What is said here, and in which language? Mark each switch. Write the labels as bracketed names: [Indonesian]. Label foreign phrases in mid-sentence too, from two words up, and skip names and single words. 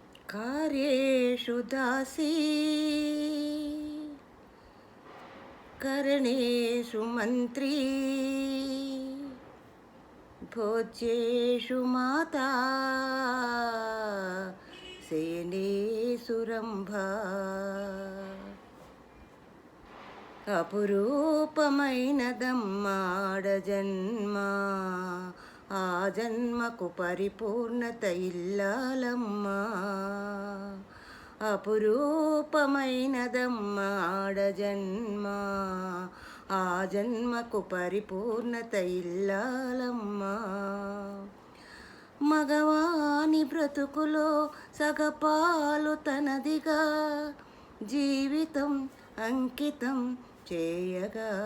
[Sanskrit] कार्येषु दासी करणेषु मन्त्री भोज्येषु माता शयनेषु रम्भा [Telugu] అపురూపమైనదమ్మాడ జన్మ ఆ జన్మకు పరిపూర్ణత ఇల్లాలమ్మా అపురూపమైనదమ్మాడ జన్మ ఆ జన్మకు పరిపూర్ణత ఇల్లాలమ్మా మగవాని బ్రతుకులో సగపాలు తనదిగా జీవితం అంకితం చేయగా